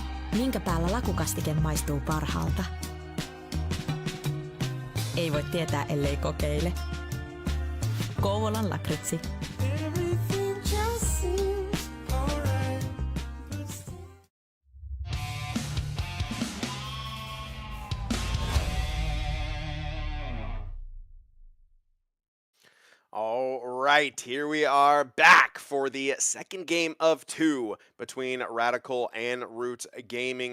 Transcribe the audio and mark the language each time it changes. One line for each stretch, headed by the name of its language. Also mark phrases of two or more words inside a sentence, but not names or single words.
Finnish: Minkä päällä lakukastike maistuu parhaalta? Ei voi tietää, ellei kokeile. Kouvolan lakritsi.
English: All right, here we are back for the second game of two between Radical and Roots Gaming.